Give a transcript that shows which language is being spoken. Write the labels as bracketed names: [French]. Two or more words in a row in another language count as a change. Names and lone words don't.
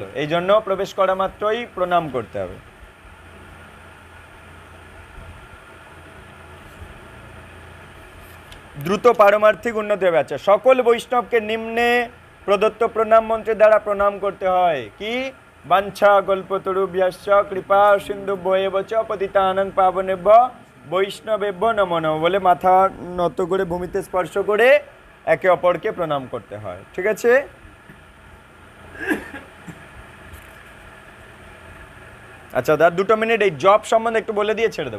[Bangla] এই জন্য প্রবেশ করা মাত্রই প্রণাম করতে হবে। দ্রুত পারমার্থিক উন্নতি হবে। আচ্ছা, সকল বৈষ্ণবকে নিম্নে প্রদত্ত প্রণাম মন্ত্রের দ্বারা প্রণাম করতে হয়। কি? [Sanskrit] বাঞ্ছা কল্পতরুভ্যশ্চ কৃপা সিন্ধুভ্যেব চ পতিতানাং পাবনেভ্য বৈষ্ণবেভ্য নমো নমঃ [Bangla] বলে মাথা নত করে ভূমিতে স্পর্শ করে একে অপরকে প্রণাম করতে হয়। ঠিক আছে? আচ্ছা, 2 মিনিট এই জপ সম্বন্ধে একটু বলে দিয়ে ছেড়ে দেবো।